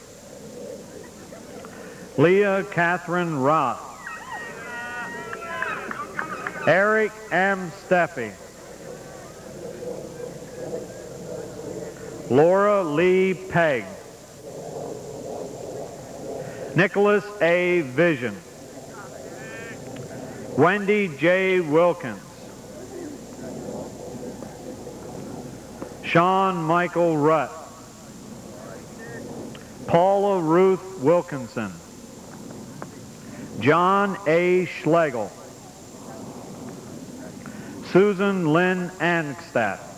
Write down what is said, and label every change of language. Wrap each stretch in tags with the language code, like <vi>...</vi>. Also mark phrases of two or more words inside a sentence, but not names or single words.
<en>Leah Catherine Roth. Eric M. Steffi. Laura Lee Pegg. Nicholas A. Vision. Wendy J. Wilkins. Sean Michael Rutt. Paula Ruth Wilkinson. John A. Schlegel. Susan Lynn Angstadt.</en>